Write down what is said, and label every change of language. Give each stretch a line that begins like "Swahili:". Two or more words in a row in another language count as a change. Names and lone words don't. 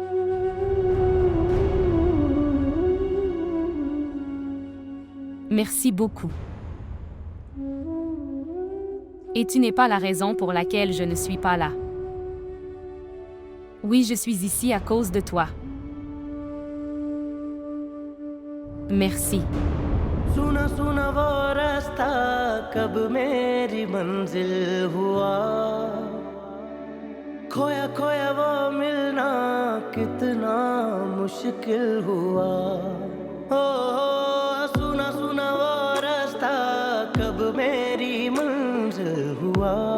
French: Merci beaucoup. Et tu n'es pas la raison pour laquelle je ne suis pas là. Oui, je suis ici à cause de toi. Merci.
Hindi: सुना सुना वो रास्ता कब मेरी मंजिल हुआ खोया खोया वो मिलना कितना मुश्किल हुआ ओ सुना सुना वो रास्ता कब मेरी मंजिल हुआ